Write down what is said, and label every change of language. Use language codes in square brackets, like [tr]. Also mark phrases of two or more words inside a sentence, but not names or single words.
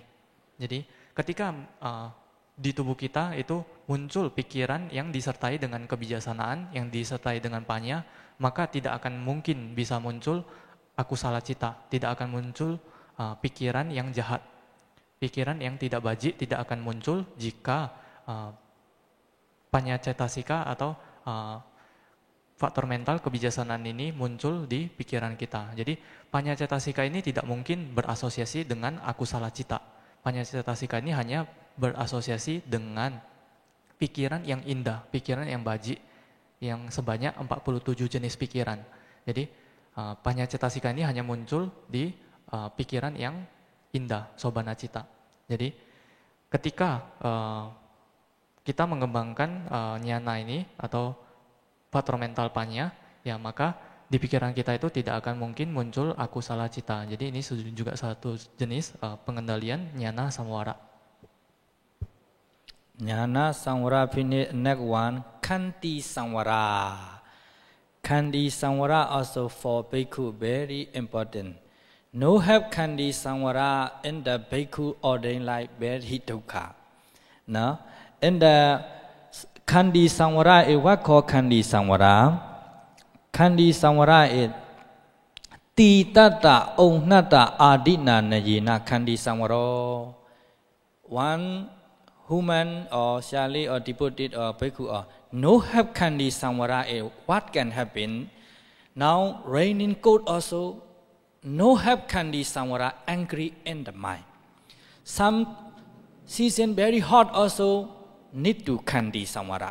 [id] Jadi ketika di tubuh kita itu muncul pikiran yang disertai dengan kebijaksanaan, yang disertai dengan panya, maka tidak akan mungkin bisa muncul [pi] akusala cita, [id] tidak akan muncul pikiran yang jahat. Pikiran yang tidak bajik tidak akan muncul jika [pi] panya cetasika [id] atau faktor mental kebijaksanaan ini muncul di pikiran kita. Jadi [pi] panya cetasika [id] ini tidak mungkin berasosiasi dengan [pi] akusala cita. Panya cetasika [id] ini hanya berasosiasi dengan pikiran yang indah, pikiran yang bajik, yang sebanyak 47 jenis pikiran. Jadi [pi] panya cetasika [id] ini hanya muncul di pikiran yang indah, [pi] sobana cita. [id] Jadi ketika kita mengembangkan jnana ini atau faktor mental panya, ya maka di pikiran kita itu tidak akan mungkin muncul [pi] akusala cita. [id] Jadi ini juga satu jenis pengendalian [pi] jnana samvara. Jnana samvara [en] finish next one [pi] Khanti samvara. Khanti samvara [en] also for bhikkhu very important. No have [pi] Khanti samvara [en] in the bhikkhu ordained life very dukkha. No, in the [pi] Khanti samvara [en] is what called [pi] Khanti samvara. Khanti samvara [en] is [pi] Titata Onnata Adina Najina Khanti samvara. [en] One human or shali or devoted or bhikkhu or no have [pi] Khanti samvara [en] is what can happen. Now raining cold also no have [pi] Khanti samvara [en] angry in the mind. Some season very hot also need to [pi] Khanti samvara.